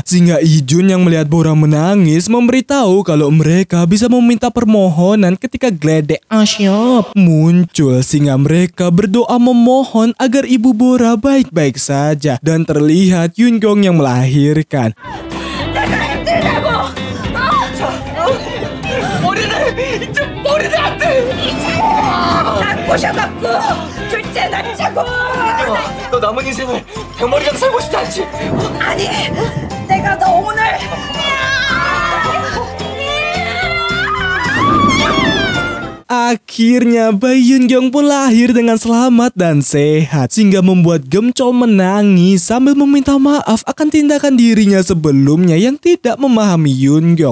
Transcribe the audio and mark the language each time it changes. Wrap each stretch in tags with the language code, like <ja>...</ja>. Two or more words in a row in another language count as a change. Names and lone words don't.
<id>Sehingga Ijun yang melihat Bora menangis memberitahu kalau mereka bisa meminta permohonan ketika Gledek Asyap muncul. Sehingga mereka berdoa memohon agar ibu Bora baik-baik saja. Dan terlihat Yoongyong yang melahirkan.</id> <ko>너 남은 인생을 대머리랑 살고 싶다지? 아니, 내가 너 오늘</ko> <id>Akhirnya bayi Yoongyong pun lahir dengan selamat dan sehat. Sehingga membuat Gemchol menangis sambil meminta maaf akan tindakan dirinya sebelumnya yang tidak memahami Yoongyong.</id>